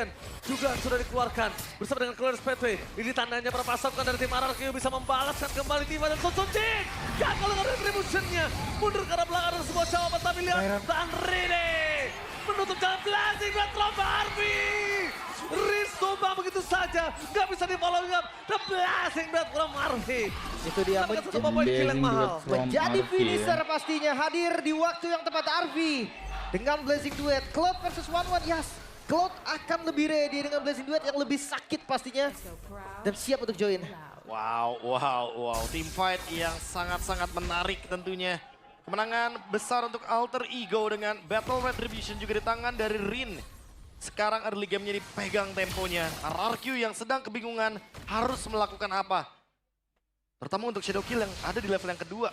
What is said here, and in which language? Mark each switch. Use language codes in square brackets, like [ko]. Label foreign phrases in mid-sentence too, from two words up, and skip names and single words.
[id] Juga sudah dikeluarkan bersama dengan Clearance Pathway. Ini tandanya para pasukan dari tim RRQ bisa membalaskan kembali Tifa dan Sutsujin. Gagal dengan retribution-nya. Mundur ke arah belakang ada sebuah jawaban. Tapi lihat, dan Rene menutup jalan blazing buat Lomba Army. Riz tumbang begitu saja. Gak bisa di [en] follow up. The blazing [id] buat Lomba Army. Itu dia menjadi finisher pastinya. Hadir di waktu yang tepat Arvi. Dengan blazing duet Cloud versus One-One. Yes, Cloud akan lebih ready dengan blazing duet yang lebih sakit pastinya. Dan siap untuk join. Wow. [en] Team fight [id] yang sangat-sangat menarik tentunya. Kemenangan besar untuk Alter Ego dengan Battle Retribution juga di tangan dari Rin. Sekarang [en] early game-nya [id] dipegang temponya. RRQ yang sedang kebingungan harus melakukan apa. Terutama untuk Shadow Kill yang ada di level yang kedua.